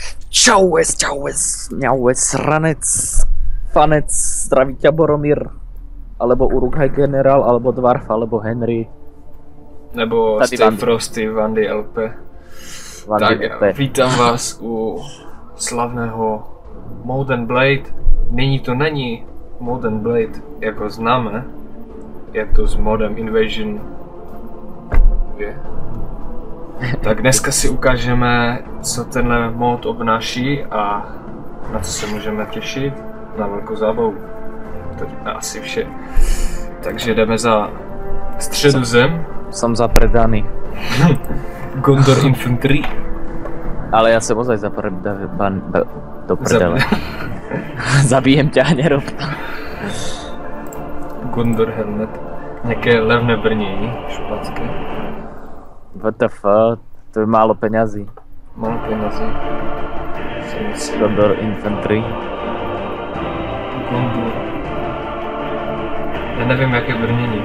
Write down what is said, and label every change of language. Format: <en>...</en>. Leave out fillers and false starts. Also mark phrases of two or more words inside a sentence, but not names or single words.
<sk>Mňaues, ranec, fanec, zdraví ťa Boromír, alebo Uruk-hai generál, alebo Dwarf, alebo Henry.</sk> <cs>Nebo Tady</cs> <en>Stay Frosty, Vandy LP.</en> <cs>Tak vítám vás u slavného Mount & Blade. Nyní to není Mount & Blade, jak ho známe. Je to s modem Invasion 2. Tak dneska si ukážeme, co tenhle mod obnáší a na co se můžeme těšit. Na velkou zábavu. To je asi vše. Takže jdeme za Středozem.</cs> <sk>Som zapredaný. Gondor Infantry. Ale ja som ozaj do prdele. Zabijem ťa, nerob to. Gondor Helmet.</sk> <cs>Nějaké levné brnění, špatské.</cs> <sk>WTF, to je málo peňazí. Málo peňazí. Gondor Infantry.</sk> <cs>Gondor. Já nevím, jaké brnění.</cs>